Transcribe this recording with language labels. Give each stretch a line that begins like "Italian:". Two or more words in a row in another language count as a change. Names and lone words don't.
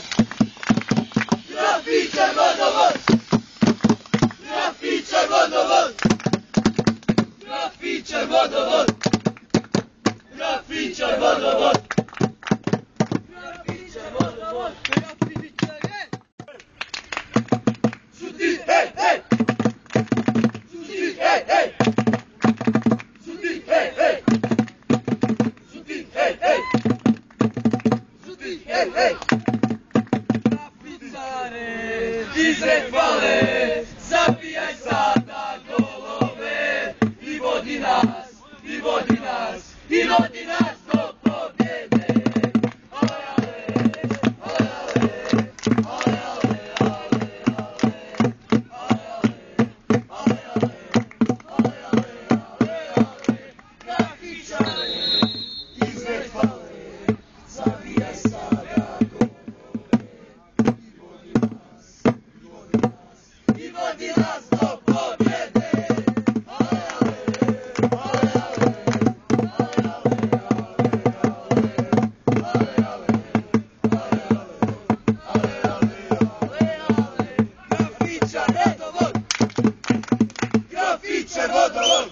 Croatian: Grafičar vodovod! Grafičar vodovod! Grafičar vodovod! Grafičar vodovod! Grafičar vodovod! Grafičar je! Šuti, hej, hej! Šuti, hej, hej! Šuti, hej, hej! Šuti, hej, hej! Šuti, hej, hej! Grafičare, izrekvale, zabijaj sada golove i vodi nas, i vodi nas, i vodi nas do pobjede. Ale, ale, ale, ale, ale, ale, ale, ale, grafičare, izrekvale, zabijaj sada golove i vodi nas, i vodi nas do pobjede. Ale, ale, ale, Grafičar vodovod!